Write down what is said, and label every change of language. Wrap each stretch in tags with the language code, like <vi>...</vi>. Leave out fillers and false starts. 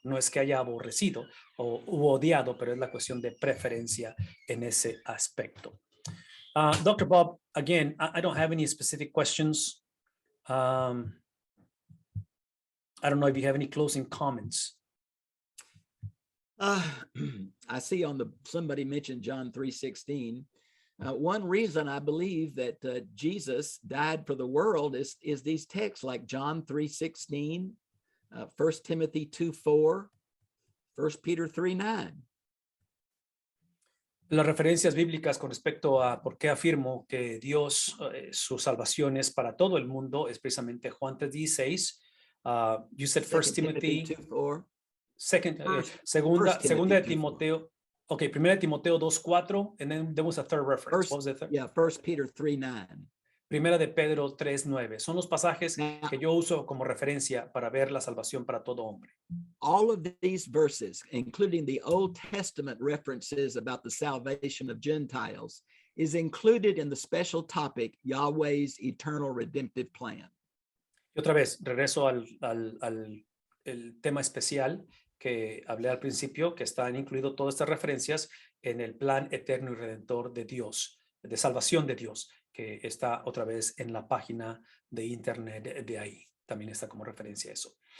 <es>No es que haya aborrecido u odiado, pero es la cuestión de preferencia en ese aspecto.</es> <en>Dr. Bob, again, I don't have any specific questions. I don't know if you have any closing comments. I see somebody mentioned John 3:16. One reason I believe that Jesus died for the world is these texts like John 3:16, 1 Timothy 2:4, 1 Peter 3:9.</en> <es>Las referencias bíblicas con respecto a por qué afirmo que Dios, su salvación es para todo el mundo, es precisamente Juan 3:16.</es> <en>You said 1 Timothy 2:4.</en> <es>Segunda de Timoteo. Okay, Primera de Timoteo 2:4, and then there was a third reference.</es> <en>What was the third? Yeah, 1 Peter 3:9.</en> <es>Primera de Pedro 3:9. Son los pasajes que yo uso como referencia para ver la salvación para todo hombre.</es> <en>All of these verses, including the Old Testament references about the salvation of Gentiles, is included in the special topic, Yahweh's eternal redemptive plan.</en> <es>Y otra vez, regreso al el tema especial que hablé al principio, que están incluidas todas estas referencias en el plan eterno y redentor de Dios, de salvación de Dios, que está otra vez en la página de internet de ahí. También está como referencia a eso.</es>